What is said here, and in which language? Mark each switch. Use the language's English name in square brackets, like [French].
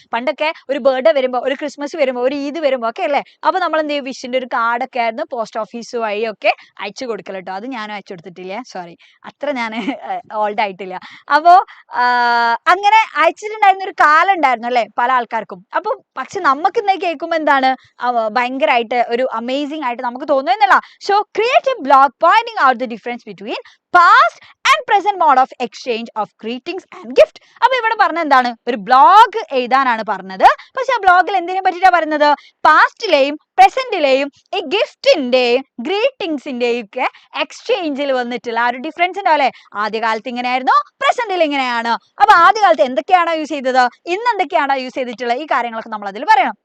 [Malayalam] പണ്ടൊക്കെ ഒരു ബർത്ത്ഡേ വരുമ്പോൾ, ഒരു ക്രിസ്മസ് വരുമ്പോൾ, ഒരു ഈദ് വരുമ്പോൾ ഒക്കെ അല്ലേ, അപ്പോൾ നമ്മൾ എന്ത് ചെയ്യും, വിഷിന്റെ ഒരു കാർഡൊക്കെ ആയിരുന്നു പോസ്റ്റ് ഓഫീസ് വഴിയൊക്കെ അയച്ചു കൊടുക്കൽ കേട്ടോ. അത് ഞാനും അയച്ചു കൊടുത്തിട്ടില്ലേ, സോറി, അത്ര ഞാൻ ഓൾഡ് ആയിട്ടില്ല. അപ്പോൾ അങ്ങനെ അയച്ചിട്ടുണ്ടായിരുന്ന ഒരു കാലം ഉണ്ടായിരുന്നു അല്ലെ പല ആൾക്കാർക്കും. അപ്പൊ പക്ഷെ നമുക്ക് ഇന്ന് കേൾക്കുമ്പോൾ എന്താണ് ഭയങ്കരമായിട്ട് ഒരു അമേസിംഗ് ആയിട്ട് നമുക്ക് തോന്നുന്നില്ല. [English] So create a blog pointing out the difference between past and present mode of exchange of greetings and gift. [Malayalam] അപ്പോൾ ഇവിടെ പറഞ്ഞ എന്താണ്, ഒരു ബ്ലോഗ് എഴുതാനാണ് പറഞ്ഞത്. പക്ഷെ ആ ബ്ലോഗിൽ എന്തിനെ പറ്റിയിട്ടാണ് പറയുന്നത്, പാസ്റ്റിലെയും പ്രസന്റിലെയും ഈ ഗിഫ്റ്റിന്റെയും ഗ്രീറ്റിംഗ്സിന്റെയും ഒക്കെ എക്സ്ചേഞ്ചിൽ വന്നിട്ടുള്ള ആ ഒരു ഡിഫറൻസ് ഉണ്ടാവില്ലേ. ആദ്യകാലത്ത് ഇങ്ങനെയായിരുന്നു, പ്രസന്റിൽ ഇങ്ങനെയാണ്. അപ്പൊ ആദ്യകാലത്ത് എന്തൊക്കെയാണോ യൂസ് ചെയ്തത്, ഇന്ന് എന്തൊക്കെയാണോ യൂസ് ചെയ്തിട്ടുള്ളത്, ഈ കാര്യങ്ങളൊക്കെ നമ്മൾ അതിൽ പറയണം.